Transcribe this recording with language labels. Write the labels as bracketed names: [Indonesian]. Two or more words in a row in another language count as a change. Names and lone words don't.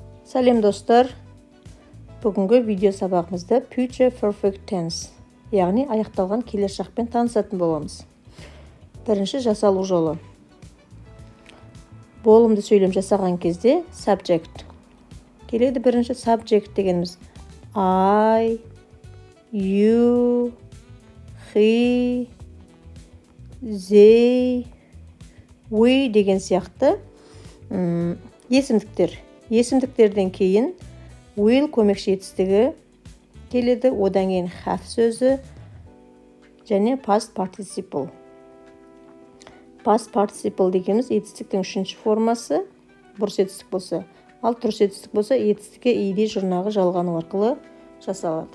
[Kazakh] Сәлем достар. Бүгінгі видео сабағымызда [English] future perfect tense, [Kazakh] яғни аяқталған келер шақпен танысатын боламыз. Бірінші жасалу жолы. Болымды сөйлем жасаған кезде subject келеді. Бірінші subject дегеніміз [English] I, you, he, they, we [Kazakh] деген сияқты есімдіктер. Есімдіктерден кейін will көмекші етістігі келеді, одан кейін have сөзі және [English] past participle. Past participle [Kazakh] дегеніміз етістіктің үшінші формасы, бұрыс етістік болса, ал тұрыс етістік болса, етістікке ed жұрнағы жалғану арқылы жасалады.